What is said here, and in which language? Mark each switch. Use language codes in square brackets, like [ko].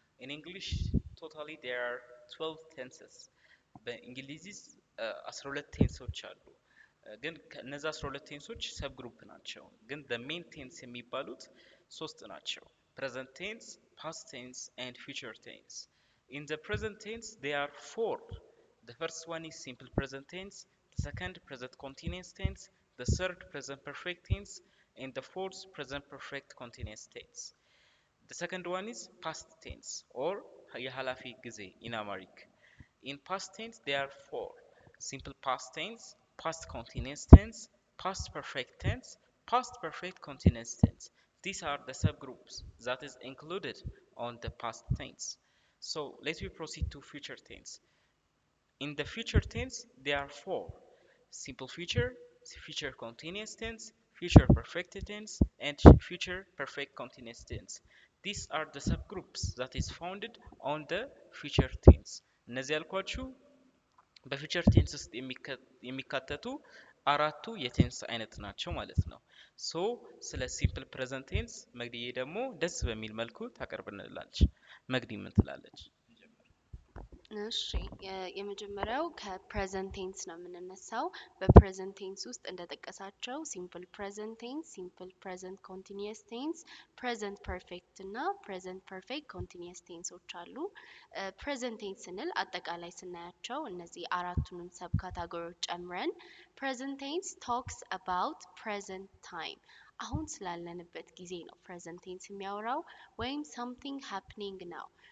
[en] In English, totally there are 12 tenses. [am] በእንግሊዝ 12 ቴንሶች አሉ። ግን ከነዛ 12 ቴንሶች ሰብ ግሩፕ ናቸው። ግን [en] the main tense [am] የሚባሉት ሶስት ናቸው። [en] present tense, past tense and future tense. In the present tense there are four. The first one is simple present tense, the second present continuous tense, the third present perfect tense and the fourth present perfect continuous tense. The second one is past tense or [am] የኃላፊ ጊዜ [en] in Amharic. In past tense there are four: simple past tense, past continuous tense, past perfect tense, past perfect continuous tense. These are the subgroups that is included on the past tense. So let me proceed to future tense. In the future tense there are four: simple future, future continuous tense, future perfect tense and future perfect continuous tense. These are the subgroups that is founded on the future tense. [am] እነዚህ ያልኳችሁ በፊቸር ቴንስ ውስጥ የሚካተቱ አራቱ የቴንስ አይነት ናቸው ማለት ነው። ሶ ስለ ሲምፕል ፕሬዘንት ቴንስ መግዲዬ ደግሞ ደስ በሚል መልኩ ታቀርብልናለች። መግዲ ምን ትላለች? እሺ የመጀመሪያው ከፕሬዘንት ቴንስ ነው የምንነሳው። በፕሬዘንት ቴንስ ውስጥ እንደጠቀሳቸው ሲምፕል ፕሬዘንት ቴንስ፣ ሲምፕል ፕሬዘንት ኮንቲኒየስ ቴንስ፣ ፕሬዘንት ፐርፌክት እና ፕሬዘንት ፐርፌክት ኮንቲኒየስ ቴንሶች አሉ። ፕሬዘንት ቴንስ ስንል አጠቃላይ ስናያቸው እነዚህ አራቱንም ሰብ ካታጎሪዎች ጨምረን ፕሬዘንት ቴንስ ቶክስ አባውት ፕሬዘንት ታይም፣ አሁን ስላለንበት ጊዜ ነው ፕሬዘንት ቴንስ የሚያወራው። ወይም [en] something happening now፣